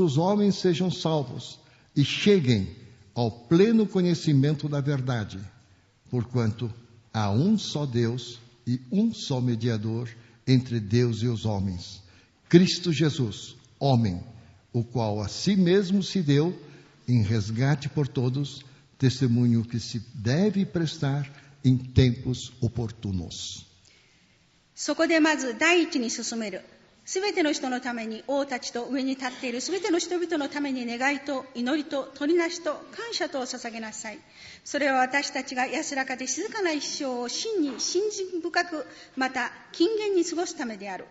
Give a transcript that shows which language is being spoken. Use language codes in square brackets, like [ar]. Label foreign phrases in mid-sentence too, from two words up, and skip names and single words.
[pt] os homens sejam salvos e cheguem ao pleno conhecimento da verdade, porquanto há um só Deus e um só mediador entre Deus e os homens, Cristo Jesus, homem, o qual a si mesmo se deu em resgate por todos, testemunho que se deve prestar em tempos oportunos. [ja] そこでまず第一に進める。すべての人のために、王たちと上に立っているすべての人々のために願いと祈りと取りなしと感謝とを捧げなさい。それは私たちが安らかで静かな一生を真に信心深く、また謹厳に過ごすためである。